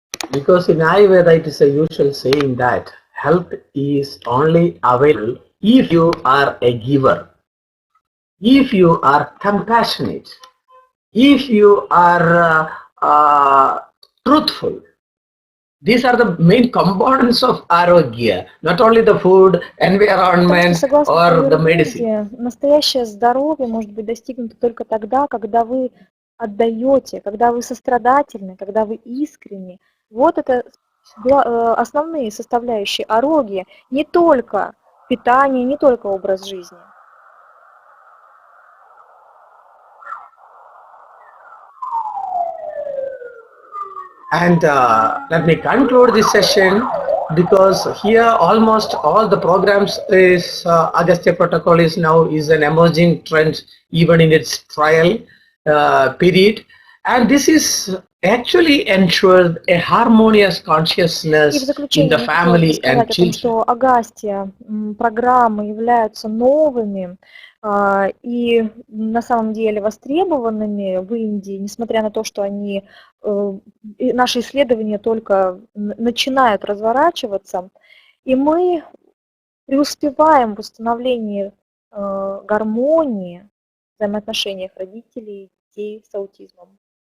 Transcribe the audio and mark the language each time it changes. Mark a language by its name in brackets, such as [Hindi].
[English] Because in Ayurveda it is a usual saying that health is only available if you are a giver, if you are compassionate, if you are truthful. These are the main components of arogya, not only the food, environment, or the medicine. [Russian] Настоящее здоровье может быть достигнуто только тогда, когда вы отдаете, когда вы сострадательны, когда вы искренни. Вот это основные составляющие арогьи, не только питание, не только образ жизни. [English] And let me conclude this session, because here almost all the programs is Agastya protocol is now an emerging trend even in its trial period, and this is actually ensures a harmonious consciousness in the family and children. [Russian] Что Агастья программы являются новыми и на самом деле востребованными в Индии, несмотря на то, что они, наши исследования только начинают разворачиваться, и мы преуспеваем в установлении гармонии в взаимоотношениях родителей и детей с аутизмом.